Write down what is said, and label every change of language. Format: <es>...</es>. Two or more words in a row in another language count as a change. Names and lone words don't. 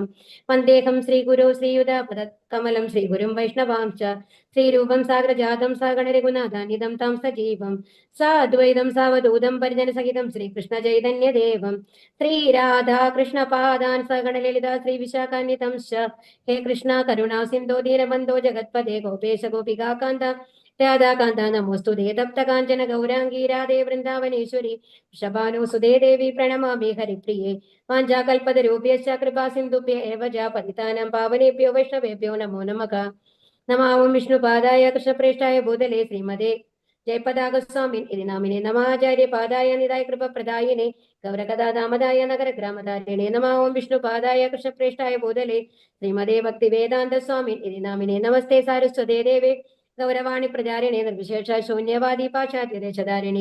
<sa>വന്ദേഹം ശ്രീഗുരോ ശ്രീയുതാപദകമലം ശ്രീഗുരും വൈഷ്ണവാംശ്ച ശ്രീരൂപം സാഗ്രജാതം സഗണരഘുനാഥാനിധം താം സജീവം സാദ്വൈതം സാവധൂതം പരിജനസഹിതം ശ്രീകൃഷ്ണചൈതന്യദേവം ശ്രീരാധാകൃഷ്ണപാദാൻ സഗണലളിതാ ശ്രീവിശാഖാന്വിതം ഹേ കൃഷ്ണ കരുണാ സിന്ധോ ദീനബന്ധോ ജഗത്പദേ ഗോപേശ ഗോപികാ കാന്ത രാധാകാന്ത നമോസ്തുതേ. തപ്ത കാഞ്ചന ഗൗരാംഗീ രാധേ വൃന്ദാവനേശ്വരി വൃഷഭാനുസുതേ ദേവി പ്രണമാമി ഹരിപ്രിയേ. വാഞ്ചാകൽപതരൂപ്യശ്ച കൃപാ സിന്ധുഭ്യ ഏവ ച പതിതാനാം പാവനേഭ്യോ വൈഷ്ണവേഭ്യോ നമോ നമഃ. നമാമം വിഷ്ണുപാദായ കൃഷ്ണപ്രേഷ്ഠായ ഭൂതലേ ശ്രീമതേ ജയപതാകസ്വാമിൻ ഇതി നാമിനെ നമാചാര്യ പാദായ നിതായ കൃപപ്രദായിനെ ഗൗരകഥാദാമദായ നഗരഗ്രാമധാരിണേ നമാം വിഷ്ണുപാദായ കൃഷ്ണപ്രേഷ്ഠായ ഭൂതലേ ശ്രീമതേ ഭക്തിവേദാന്ത സ്വാമിൻ ഇതി നാമിനെ നമസ്തേ സാരസ്വതേ ദേവേ ഗൗരവാണി പ്രചാരിണേ നിർവിശേഷ ശൂന്യവാദി പാശ്ചാത്യദേശധാരിണി.</sa>